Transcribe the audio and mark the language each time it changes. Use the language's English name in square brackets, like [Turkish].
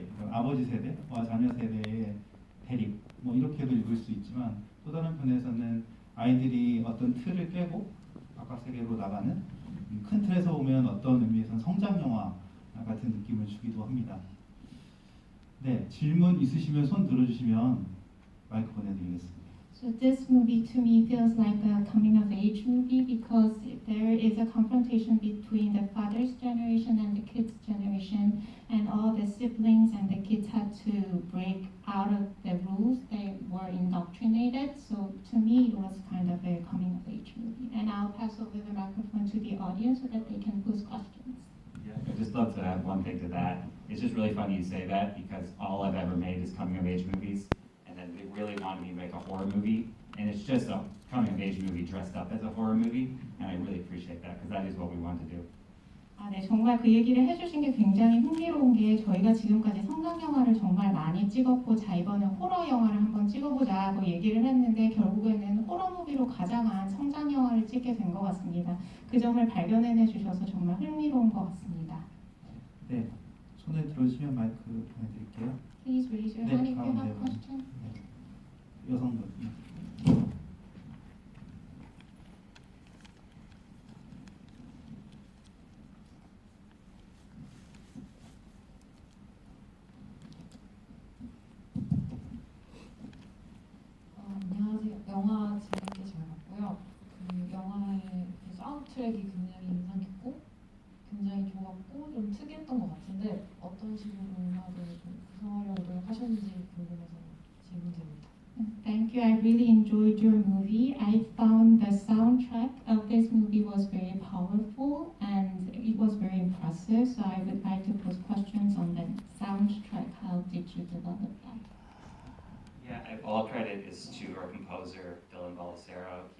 [Korean] 아버지 세대와 자녀 세대의 대립 뭐 이렇게도 읽을 수 있지만 또 다른 편에서는 아이들이 어떤 틀을 깨고 바깥 세계로 나가는 큰 틀에서 보면 어떤 의미에서는 성장 영화 같은 느낌을 주기도 합니다. 네, 질문 있으시면 손 들어주시면 마이크 보내드리겠습니다. [English] So this movie to me feels like a coming of age movie because there is a confrontation between the father's generation and the kids' generation, and all the siblings and the kids had to break out of the rules they were indoctrinated. So to me it was kind of a coming of age movie. And I'll pass over the microphone to the audience so that they can pose questions. I'd just love to add one thing to that. It's just really funny you say that because all I've ever made is coming of age movies. And then they really wanted me to make a horror movie. And it's just a coming of age movie dressed up as a horror movie. And I really appreciate that because that is what we want to do. [Korean] 아, 네, 정말 그 얘기를 해주신 게 굉장히 흥미로운 게 저희가 지금까지 성장 영화를 정말 많이 찍었고 자 이번에 호러 영화를 한번 찍어보자고 얘기를 했는데 결국에는 호러 무비로 가장한 성장 영화를 찍게 된 것 같습니다. 그 점을 발견해 주셔서 정말 흥미로운 것 같습니다. 네, 손을 들어주시면 마이크 보내드릴게요. [English] Please raise your [Korean] 네, [English] hand if you have [Korean] 가운데 [English] a question. [Korean] 네, 여성분. 안녕하세요. 영화 재밌게 잘 봤고요. 그 영화의 그 사운드 트랙이 굉장히 인상 깊고 굉장히 좋았고 좀 특이했던 것 같은데 어떤 식으로 음악을 좀 구성하려고 노력하셨는지 궁금해서 질문드립니다. [English] Thank you. I really enjoyed your movie. I found the soundtrack of this movie was very powerful and it was very impressive. So I would like to pose questions on the soundtrack. How did you develop that? Yeah, all credit is to our composer, Dylan Balisero.